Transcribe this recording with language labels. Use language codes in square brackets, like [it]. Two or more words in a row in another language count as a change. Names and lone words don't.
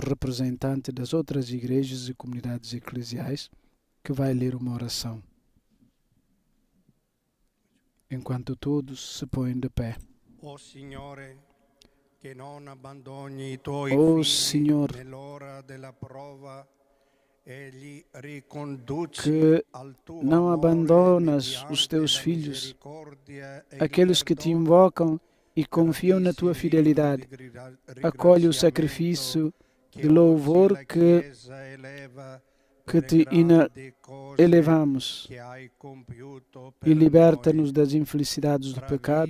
[pt] representante das outras igrejas e comunidades eclesiais que vai ler uma oração, enquanto todos se põem de pé. [it] Ó Signore, che non abbandoni i tuoi [pt] Ó [it] figli [pt] Senhor, [it] nell'ora della prova e li riconduci [pt] que [it] al tuo [pt] não [it] amore [pt] abandonas [it] mediante [pt] os teus [it] la [pt] filhos, [it] misericordia e il [pt] aqueles que te [it] perdono. [pt] invocam e confiam na tua fidelidade. Acolhe o sacrifício de louvor que te elevamos e liberta-nos das infelicidades do pecado.